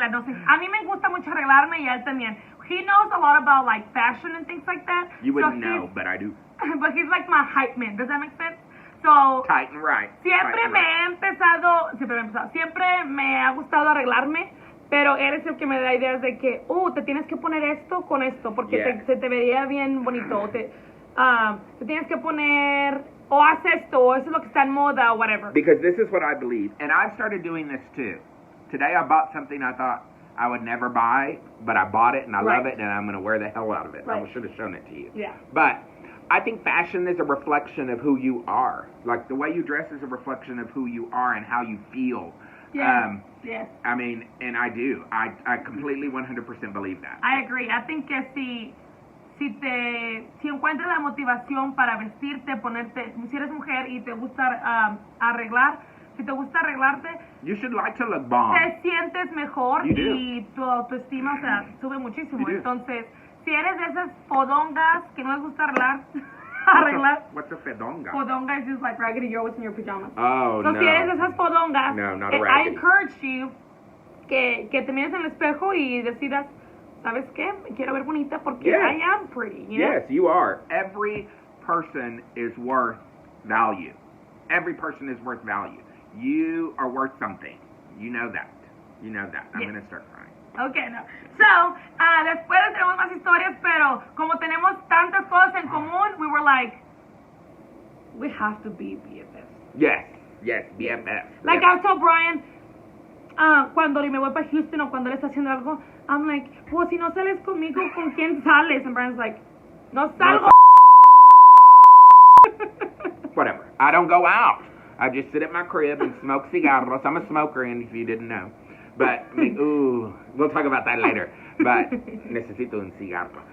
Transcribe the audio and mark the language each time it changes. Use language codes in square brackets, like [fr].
[es] A mí me gusta mucho arreglarme, y a él también. [en] He knows a lot about, like, fashion and things like that. You wouldn't know, but I do. But he's like my hype man. Does that make sense? So, tight and right. [es] Siempre me ha gustado arreglarme, pero eres el que me da ideas de que, te tienes que poner esto con esto, porque se te vería bien bonito. Te tienes que poner o haz esto, o eso es lo que está en moda, o whatever. [en] Because this is what I believe, and I've started doing this too. Today I bought something I thought I would never buy, but I bought it and I love it, and I'm going to wear the hell out of it. I should have shown it to you. Yeah. But I think fashion is a reflection of who you are. Like, the way you dress is a reflection of who you are and how you feel. Yes. Yes. I mean, and I do. I completely 100% believe that. I agree. I think [es] que si encuentras la motivación para vestirte, ponerte, si eres mujer y te gusta arreglar, si te gusta arreglarte, [en] you should like to look bomb. [es] Te sientes mejor y tu autoestima, o sea, sube muchísimo. Entonces, si eres de esas fodongas que no les gusta arreglar. [en] What's a fedonga? Fodonga is just like raggedy girl in your pajamas. Oh, so, no. [es] si eres de esas fodongas, [en] no, not a raggedy. I encourage you [es] que te mires en el espejo y decidas, ¿sabes qué? Me quiero ver bonita porque [en] I am pretty. You know? Yes, you are. Every person is worth value. Every person is worth value. You are worth something. You know that. You know that. I'm going to start crying. Okay, no. [es] So, después tenemos más historias, pero como tenemos tantas cosas en común, [en] we were like, we have to be BFFs. Yes, BFFs. Like I told Brian, [es] cuando me voy para Houston o cuando él está haciendo algo, [en] I'm like, [es] pues si no sales conmigo, ¿con quién sales? [en] And Brian's like, [es] no salgo. [en] Whatever. I don't go out. I just sit at my crib and smoke cigarros. I'm a smoker, and if you didn't know. But, ooh, we'll talk about that later. [es] But, necesito un cigarro.